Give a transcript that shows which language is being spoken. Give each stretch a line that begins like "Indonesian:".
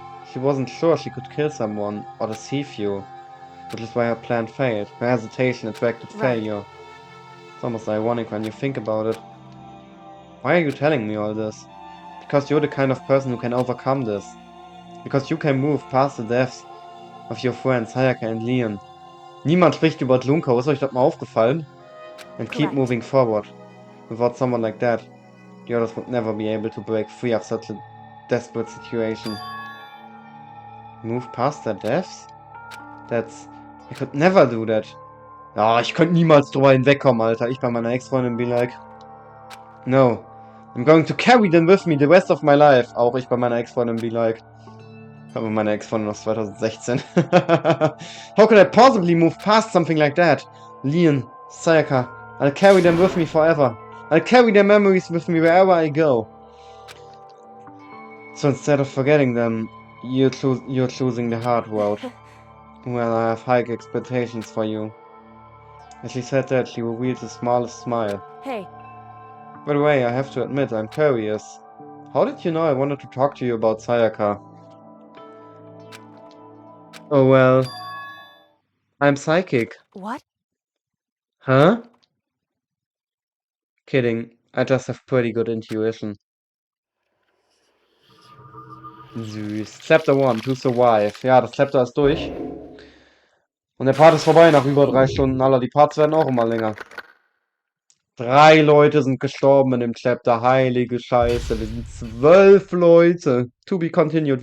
English: She wasn't sure she could kill someone or deceive you, which is why her plan failed. Her hesitation attracted failure. It's almost ironic when you think about it. Why are you telling me all this? Because you're the kind of person who can overcome this. Because you can move past the deaths of your friends Sayaka and Leon.
German: Niemand spricht über Lunko, ist euch das mal aufgefallen?
English: And keep moving forward. Without someone like that, the others would never be able to break free of such a desperate situation. Move past their deaths? That's... I could never do that.
German: Ah, ich könnte niemals drüber hinwegkommen, Alter. Ich bei meiner Ex-Freundin
English: be like... No. I'm going to carry them with me the rest of my life.
German: Auch ich bei meiner Ex-Freundin
English: be like...
German: Aber meine Ex-Freundin aus 2016.
English: How could I possibly move past something like that? Leon, Sayaka, I'll carry them with me forever. I'll carry their memories with me wherever I go. So instead of forgetting them, you're choosing the hard road. Well, I have high expectations for you. As she said that, she revealed the smallest smile. Hey. By the way, I have to admit, I'm curious. How did you know I wanted to talk to you about Sayaka? Oh well... I'm psychic. What? Huh? Kidding. I just have pretty good intuition.
German: Süß.
English: Chapter 1, to survive.
German: Ja, das Chapter ist durch. Und der Part ist vorbei nach über 3 Stunden. Alter, die Parts werden auch immer länger. 3 Leute sind gestorben in dem Chapter. Heilige Scheiße. Wir sind 12 Leute.
English: To be continued.